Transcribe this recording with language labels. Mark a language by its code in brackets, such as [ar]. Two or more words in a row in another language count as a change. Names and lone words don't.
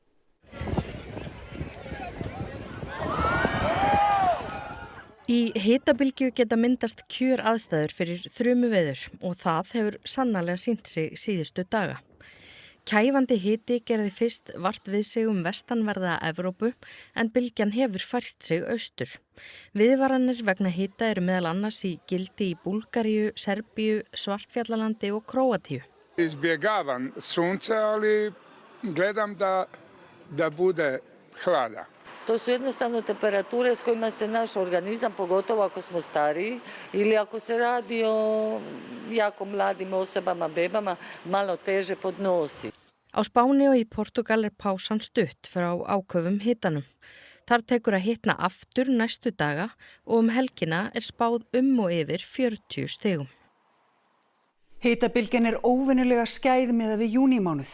[is] Í hitabylgju geta myndast kjöraðstæður fyrir þrumuveður og það hefur sannarlega sýnt sig síðustu daga. Kæfandi hiti gerði fyrst vart við sig vestanverða Evrópu en bylgjan hefur fært sig austur. Viðvaranir vegna hita eru meðal annars í gildi í Búlgaríu, Serbíu, Svartfjallalandi og Króatíu. [hr] Izbjegavam sunce, ali gledam da bude hlada. To su jednostavno temperature s kojima se naš organizam, pogotovo ako smo stariji ili ako se radi o jako mladim osobama, bebama, malo teže podnosi. [is] Á Spáni og í Portúgal pásan stutt frá áköfum hitanum. Þar tekur að hitna aftur næstu daga og helgina spáð og yfir 40 stigum. Hitabylgjan óvenjulega skæð miðað við júnímánuð.